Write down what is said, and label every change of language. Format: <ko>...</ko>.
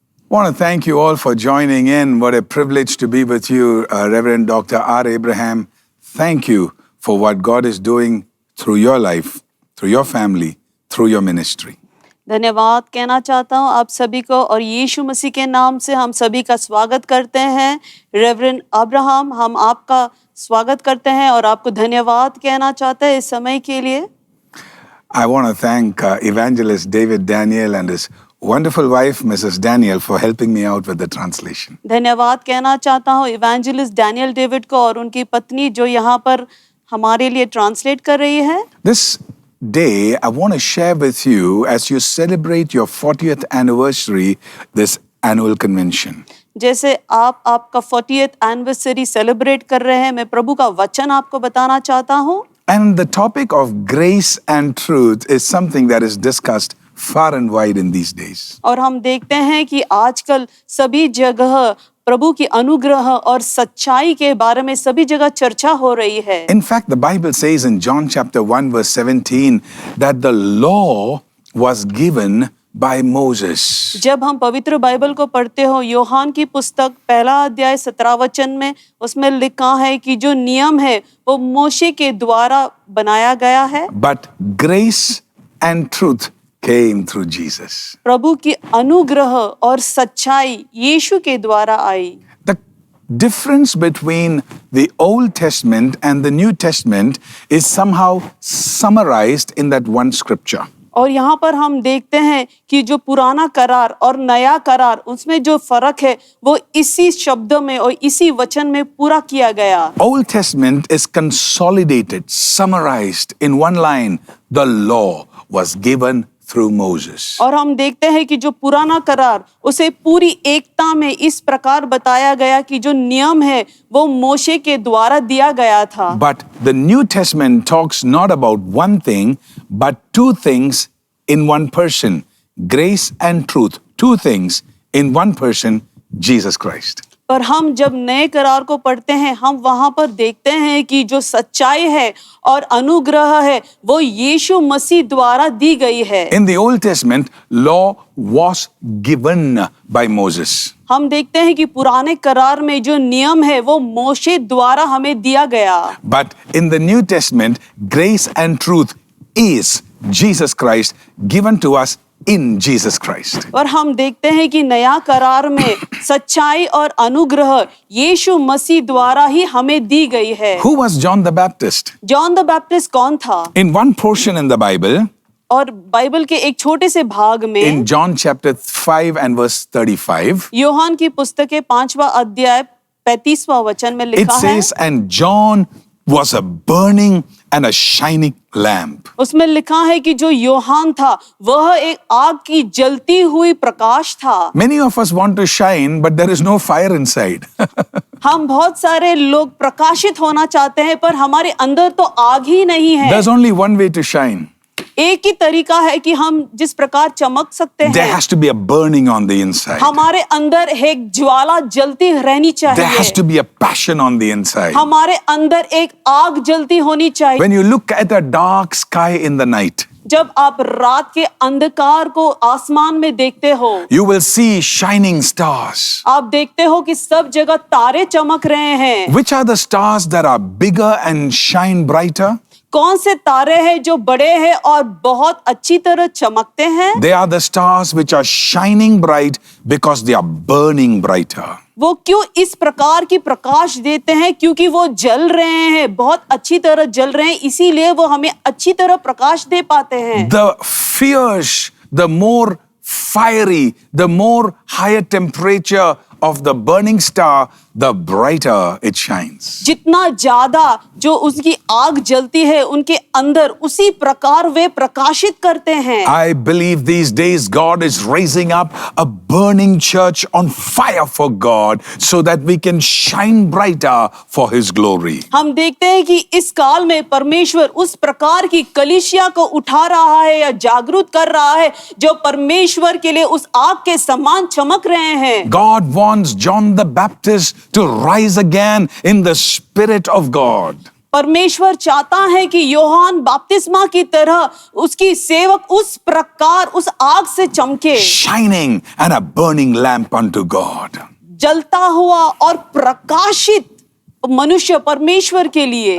<en>I want to thank you all for joining in. What a privilege to be with you, Reverend Dr. R. Abraham. Thank you for what God is doing through your life, through your family, through your ministry.</en> <hi>धन्यवाद कहना चाहता हूं आप सभी को और यीशु मसीह के नाम से हम सभी का स्वागत करते हैं। रेवरेंड अब्राहम, हम आपका स्वागत करते हैं और आपको धन्यवाद कहना चाहते हैं इस समय के लिए।</hi> <en>I want to thank Evangelist David Daniel and his wonderful wife, Mrs. Daniel, for helping me out with the translation.</en> <hi>धन्यवाद कहना चाहता हूं इवेंजलिस्ट डैनियल डेविड को और उनकी पत्नी जो यहाँ पर हमारे लिए ट्रांसलेट कर रही है।</hi> <en>This day, I want to share with you as you celebrate your 40th anniversary, this annual convention.</en> <hi>जैसे आप आपका 40th एनिवर्सरी सेलिब्रेट कर रहे हैं, मैं प्रभु का वचन आपको बताना चाहता हूँ।</hi> <en>And the topic of grace and truth is something that is discussed far and wide in these days.</en> <hi>और हम देखते हैं कि आजकल सभी जगह प्रभु की अनुग्रह और सच्चाई के बारे में सभी जगह चर्चा हो रही है।</hi> <en>In fact, the Bible says in John chapter 1 verse 17 that the law was given by Moses.</en> <hi>जब हम पवित्र बाइबल को पढ़ते हो यूहान की पुस्तक पहला अध्याय 17 वचन में उसमें लिखा है कि जो नियम है वो मोशे के द्वारा बनाया गया है।</hi> <en>But grace and truth came through Jesus.</en> <hi>प्रभु की अनुग्रह और सच्चाई यीशु के द्वारा आई।</hi> <en>The difference between the Old Testament and the New Testament is somehow summarized in that one scripture.</en> <hi>और यहाँ पर हम देखते हैं कि जो पुराना करार और नया करार उसमें जो फर्क है वो इसी शब्द में और इसी वचन में पूरा किया गया।</hi> <en>Old Testament is consolidated, summarized in one line. The law was given through Moses.</en> <hi>और हम देखते हैं कि जो पुराना करार उसे पूरी एकता में इस प्रकार बताया गया कि जो नियम है वो मोशे के द्वारा दिया गया था।</hi> <en>But the New Testament talks not about one thing, but two things in one person. Grace and truth. Two things in one person, Jesus Christ.</en> <hi>पर हम जब नए करार को पढ़ते हैं हम वहां पर देखते हैं कि जो सच्चाई है और अनुग्रह है वो यीशु मसीह द्वारा दी गई है।</hi> <en>In the Old Testament, law was given by Moses.</en> <hi>हम देखते हैं कि पुराने करार में जो नियम है वो मोशे द्वारा हमें दिया गया।</hi> <en>But in the New Testament, grace and truth is Jesus Christ given to us in Jesus Christ.</en> <hi>और हम देखते हैं कि नया करार में सच्चाई और अनुग्रह यीशु मसीह द्वारा ही हमें दी गई है।</hi> <en>Who was John the Baptist?</en> <hi>John the Baptist कौन था?</hi> <en>In one portion in the Bible,</en> <hi>और बाइबल के एक छोटे से भाग में</hi> <en>in John chapter 5 and verse 35,</en> <hi>यूहान की पुस्तक के 5वां अध्याय 35वां वचन में</hi> <en>it</en> <hi>लिखा है।</hi> <en>says, and John was a burning and a shining lamp.</en> <hi>उसमें लिखा है कि जो यूहान था वह एक आग की जलती हुई प्रकाश था।</hi> <en>Many of us want to shine, but there is no fire inside.</en> <hi>हम बहुत सारे लोग प्रकाशित होना चाहते हैं पर हमारे अंदर तो आग ही नहीं है।</hi> <en>There's only one way to shine.</en> <hi>एक ही तरीका है कि हम जिस प्रकार चमक सकते हैं।</hi> <en>There has to be a burning on the inside.</en> <hi>हमारे अंदर एक ज्वाला जलती रहनी चाहिए।</hi> <en>There has to be a passion on the inside.</en> <hi>हमारे अंदर एक आग जलती होनी चाहिए।</hi> <en>When you look at a dark sky in the night,</en> <hi>जब आप रात के अंधकार को आसमान में देखते हो,</hi> <en>you will see shining stars.</en> <hi>आप देखते हो कि सब जगह तारे चमक रहे हैं।</hi> <en>Which are the stars that are bigger and shine brighter?</en> <hi>कौन से तारे हैं जो बड़े हैं और बहुत अच्छी तरह चमकते हैं?</hi> <en>They are the stars which are shining bright because they are burning brighter.</en> <hi>वो क्यों इस प्रकार की प्रकाश देते हैं? क्योंकि वो जल रहे हैं, बहुत अच्छी तरह जल रहे हैं, इसीलिए वो हमें अच्छी तरह प्रकाश दे पाते हैं।</hi> <en>The fierce, the more fiery, the more higher temperature of the burning star, the brighter it shines.</en> <hi>जितना ज्यादा जो उसकी आग जलती है उनके अंदर, उसी प्रकार वे प्रकाशित करते हैं।</hi> <en>I believe these days God is raising up a burning church on fire for God so that we can shine brighter for His glory.</en> <hi>हम देखते हैं कि इस काल में परमेश्वर उस प्रकार की कलीसिया को उठा रहा है या जागरूक कर रहा है जो परमेश्वर के लिए उस आग के समान चमक रहे हैं।</hi> <en>God wants John the Baptist to rise again in the Spirit of God.</en> <hi>परमेश्वर चाहता है कि योहान बपतिस्मा की तरह उसकी सेवक उस प्रकार उस आग से चमके,</hi> <en>Shining and a burning lamp unto God.</en> <hi>जलता हुआ और प्रकाशित मनुष्य परमेश्वर के लिए।</hi>